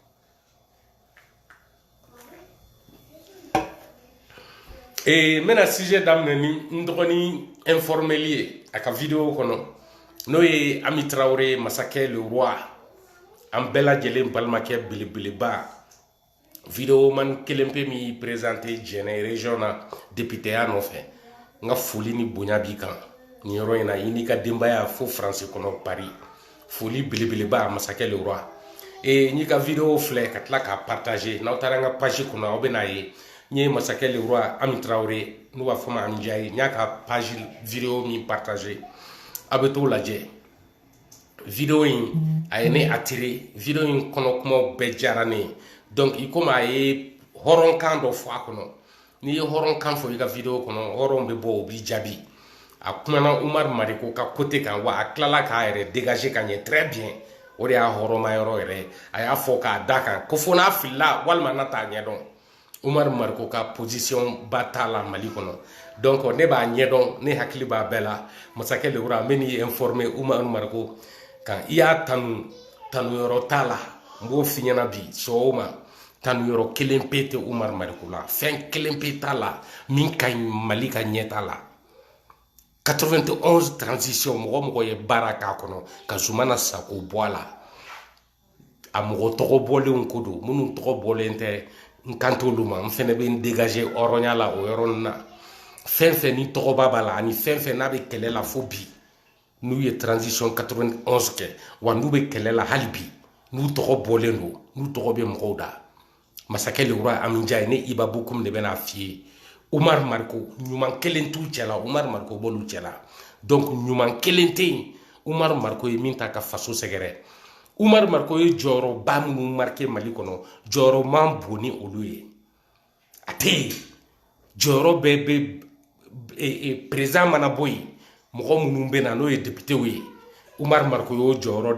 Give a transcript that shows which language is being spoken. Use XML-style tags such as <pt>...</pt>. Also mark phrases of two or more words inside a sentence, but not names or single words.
<bm>n bɛna sujet daminɛ ni n dɔgɔnin informeli ye a ka vidéo kɔnɔ n'o ye Ami Traoré masakɛ</bm> <fr>le roi</fr> <bm>an bɛɛ lajɛlen balimakɛ belebeleba vidéo man kelen pe min présenté Jɛnɛ région na députéya nɔfɛ n ka foli ni bonya b'i kan nin yɔrɔ in na i n'i ka denbaya fo France kɔnɔ Paris foli belebeleba masakɛ le roi n y'i ka vidéo filɛ ka tila k'a partager n'aw taara n ka page kɔnɔ aw bɛna ye n ye masakɛ</bm> <fr>le roi</fr> <bm>Ami Traoré n'u b'a fɔ ma Ami Ndiaye n y'a ka page vidéo min partager a bɛ t'o lajɛ vidéo in a ye ne attiré vidéo in kɔnɔ kumaw bɛɛ diyara ne ye donc i komi a ye hɔrɔnkan dɔ fɔ a kɔnɔ n'i ye hɔrɔnkan fɔ i ka vidéo kɔnɔ hɔrɔn bɛ bɔ o b'i jaabi a kumana Umaru Mariko ka côté kan wa a tilala k'a yɛrɛ dégager ka ɲɛ</bm> <fr>très bien</fr> <bm>o de y'a hɔrɔnma yɔrɔ yɛrɛ a y'a fɔ k'a da kan ko fo n'a filila walima n'a t'a ɲɛdɔn Umaru Mariko ka position ba t'a la Mali kɔnɔ donc ne b'a ɲɛdɔn ne hakili b'a bɛɛ la masakɛ</bm> <fr>le roi</fr> <bm>n bɛ n'i informer Umaru Mariko kan i y'a tanu yɔrɔ t'a la n b'o f'i ɲɛna bi sɔgɔma tanu yɔrɔ kelen pe tɛ Umaru Mariko la fɛn kelen pe t'a la min ka ɲi Mali ka ɲɛta la 91 transition mɔgɔ mɔgɔ ye baara k'a kɔnɔ ka Zumana Sako bɔ a la a mɔgɔ tɔgɔ bɔlenw ko don minnu tɔgɔ bɔlen tɛ n kan t'olu ma n fɛnɛ bɛ n dégager hɔrɔnya la o yɔrɔ ninnu na fɛn fɛn ni tɔgɔba b'a la ani fɛn fɛn n'a bɛ kɛlɛ la fo bi n'u ye transition 91 kɛ wa n'u bɛ kɛlɛ la hali bi n'u tɔgɔ bɔlen don n'u tɔgɔ bɛ mɔgɔw da masakɛ</bm> <fr>le roi</fr> <bm>Ami Ndiaye ne Iba Bokoum de bɛna f'i ye Umaru Mariko ɲuman kelen t'u cɛla Umaru Mariko b'olu cɛla donc ɲuman kelen tɛ yen Umaru Mariko ye min ta ka faso sɛgɛrɛ Umaru Mariko ye jɔyɔrɔba minnu marqué Mali kɔnɔ jɔyɔrɔ man bon ni olu ye a tɛ yen jɔyɔrɔ bɛɛ bɛ président mana bɔ yen mɔgɔ minnu bɛ na n'o ye députéw ye Umaru Mariko y'o jɔyɔrɔ</bm>